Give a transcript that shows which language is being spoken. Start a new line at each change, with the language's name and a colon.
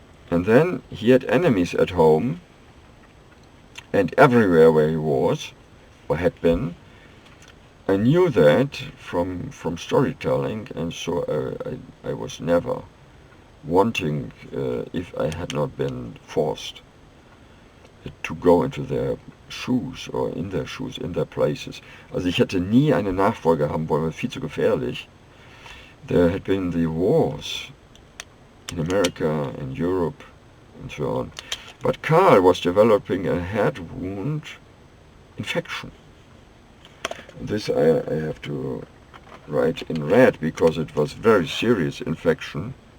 English: And then he had enemies at home, and everywhere where he was, or had been. I knew that from storytelling, and so I was never wanting, if I had not been forced, to go into their shoes, or in their shoes, in their places.
German: Also ich hätte nie eine Nachfolge haben wollen, weil viel zu gefährlich.
English: There had been the wars in America, in Europe, and so on. But KARL was developing a head wound infection. And this I have to write in red, because it was very serious infection.